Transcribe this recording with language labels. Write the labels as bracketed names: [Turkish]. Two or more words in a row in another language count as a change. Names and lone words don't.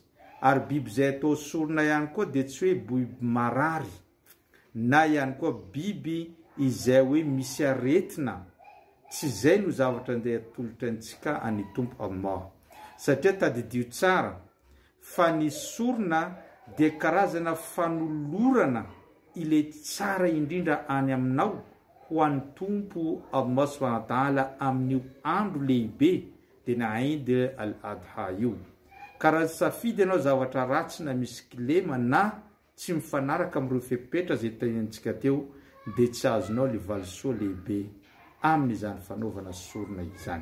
[Malagasy] Ary biby izay atao sorona ihany koa dia tsy hoe biby marary, na ihany koa biby izay hoe misy aretina. Tsy izay no zavatra andeha atolotra antsika any Tompo Allah. Satria tadidio tsara fa ny sorona dia karazana fanolorana ile tsara indrindra any aminao ho an'ny Tompo Allah [Arabic] سبحانه وتعالى [Malagasy] amin'io andro lehibe dia na Eid al-Adha io. Karaha safidy ianao zavatra ratsy na misy kilema na tsy mifanaraka amin'ireo fepetra izay tenentsika teo dia tsy azonao le valisoa lehibe amin'izany fanaovana sorona izany.